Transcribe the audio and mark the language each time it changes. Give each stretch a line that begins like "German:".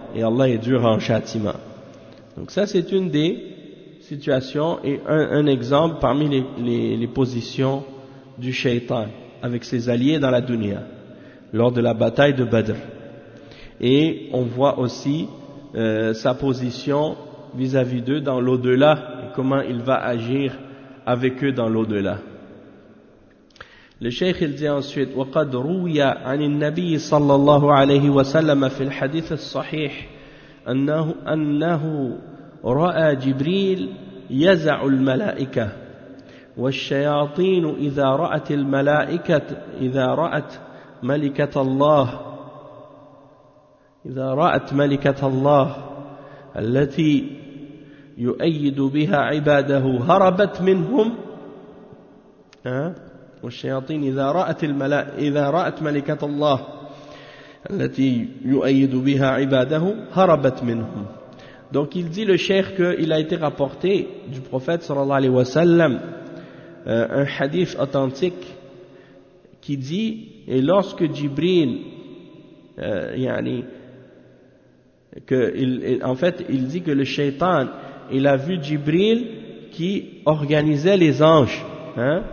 French: Et Allah est dur en châtiment. Donc ça c'est une des situations et un exemple parmi les positions du shaitan avec ses alliés dans la dunya lors de la bataille de Badr. Et on voit aussi sa position vis-à-vis d'eux dans l'au-delà et comment il va agir avec eux dans l'au-delà. Le cheikh il dit ensuite
Arabic: وَقَدْ رُوِيَ عَنِ النَّبِيِّ صَلَّى اللَّهُ عَلَيْهِ وَسَلَّمَ فِي الْحَدِيثِ الصَّحِيحِ أَنَّهُ رَأَى جِبْرِيلَ يَزَعُ الْمَلَائِكَةَ وَالشَّيَاطِينُ إِذَا رَأَتِ الْمَلَائِكَةَ إِذَا رَأَتْ مَلِكَةَ اللَّهِ إذا رأت ملكة الله التي يؤيد بها عباده هربت منهم والشياطين إذا رأت ملكة الله التي يؤيد بها عباده هربت منهم.
French: Donc il dit le cheikh qu'il a été rapporté du prophète sallallahu alayhi wa sallam un hadith authentique qui dit, et lorsque Jibril yani il dit que le shaitan, il a vu Jibril qui organisait les anges, hein.